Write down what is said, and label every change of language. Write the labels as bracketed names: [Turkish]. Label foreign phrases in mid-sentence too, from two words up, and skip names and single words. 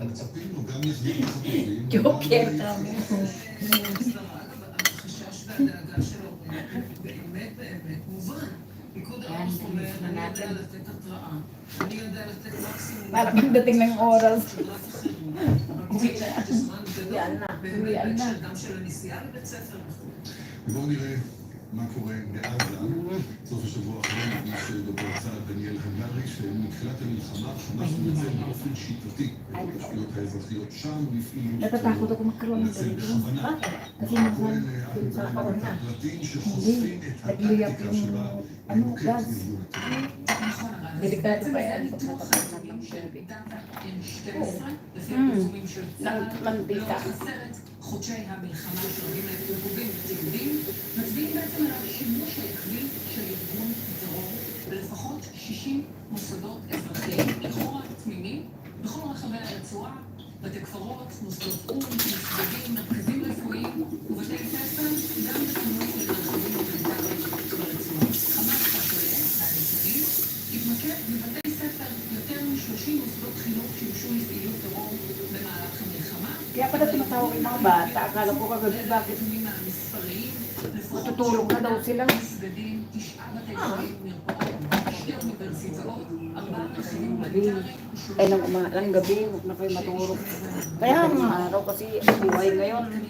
[Filipino] Joker. Yan, tinis na natin. Parang pagdating ng oras. Yan na. [Hebrew] בואו נראה מה קורה בעזה. סוף השבוע האחרון נכנס דובר צה"ל דניאל הגרי שמתחילת המלחמה חמאס מנצל באופן שיטתי את התשתיות האזרחיות שם והפעילו [Filipino] Natatakot ako magkaroon ng [Hebrew] מנצל [Filipino] ganito. [Hebrew] בכוונה. [Filipino] Kasi [Hebrew] כהן [Filipino] nasa [Hebrew] את הפרטים שחושפים את הטקטיקה שבה נוקט ארגון הטרור. [Filipino] Delikado pa yan. Mantika. [Hebrew] חודשי המלחמה שרבים להם פוגעים בתיעודים, מצביעים בעצם על השימוש היחיד של ארגון טרור בלפחות 60 מוסדות אזרחיים, לכאורה תמימים, בכל רחבי הרצועה, בתי קברות, מוסדות או"ם, מסגדים, מרכזים רפואיים ובתי ספר, גם בתחומים של מרחבים הומניטריים ברצועה. חמאס הכולל מהנתונים התמקד בבתי ספר יותר מ-30 מוסדות חינוך שימשו לפעילות טרור במהלך המלחמה. [Filipino] Kaya pala tinatawag yung mga bata. Akala ko kagabi bakit matutulog na daw sila. Ay, ng gabi, huwag na kayo matulog. Kaya nga, araw kasi buhay ngayon.